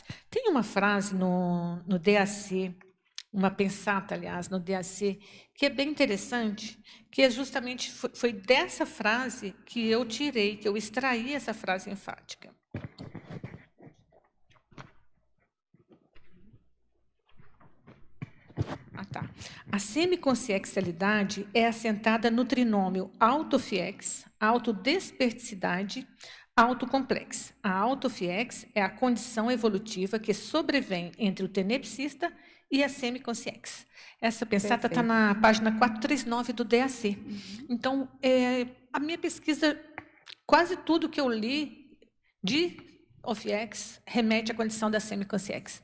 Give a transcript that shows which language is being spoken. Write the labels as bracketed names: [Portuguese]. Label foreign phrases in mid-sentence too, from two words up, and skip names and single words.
[Portuguese] Tem uma frase no DAC, uma pensata, aliás, no DAC, que é bem interessante, que é justamente foi dessa frase que eu tirei, que eu extraí essa frase enfática. A semiconsciencialidade é assentada no trinômio autofiex, autodesperticidade, autocomplex. A autofiex é a condição evolutiva que sobrevém entre o tenepsista e a semiconsciex. Essa pensata está na página 439 do DAC. Então, a minha pesquisa, quase tudo que eu li de OFX remete à condição da semiconsciex.